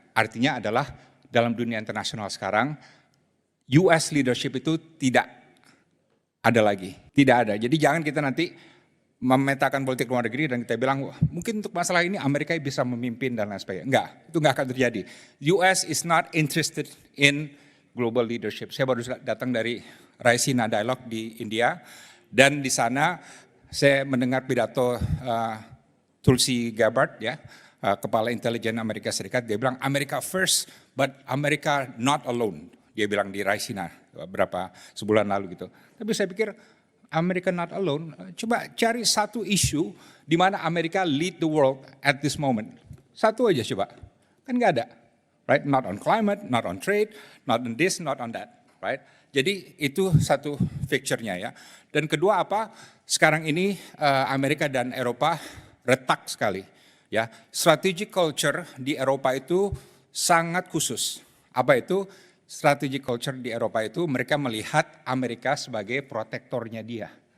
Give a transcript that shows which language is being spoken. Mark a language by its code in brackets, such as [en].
[id] Artinya adalah dalam dunia internasional sekarang, US leadership itu tidak ada lagi. Tidak ada. Jadi jangan kita nanti memetakan politik luar negeri dan kita bilang, mungkin untuk masalah ini Amerika bisa memimpin dan lain sebagainya. Enggak, itu enggak akan terjadi. [en] US is not interested in global leadership. [id] Saya baru datang dari Raisina Dialogue di India, dan di sana saya mendengar pidato Tulsi Gabbard ya, Kepala Intelijen Amerika Serikat. Dia bilang [en] America first, but America not alone. [id] Dia bilang di Raisina sebulan lalu gitu. Tapi saya pikir [en] America not alone. [id] Coba cari satu isu di mana Amerika [en] lead the world at this moment. [id] Satu aja coba, kan nggak ada. [en] Right? Not on climate, not on trade, not on this, not on that. Right? [id] Jadi itu satu picture-nya ya. Dan kedua apa? Sekarang ini Amerika dan Eropa retak sekali. Ya, strategic culture di Eropa itu sangat khusus. Apa itu? Strategic culture di Eropa itu mereka melihat Amerika sebagai protektornya dia.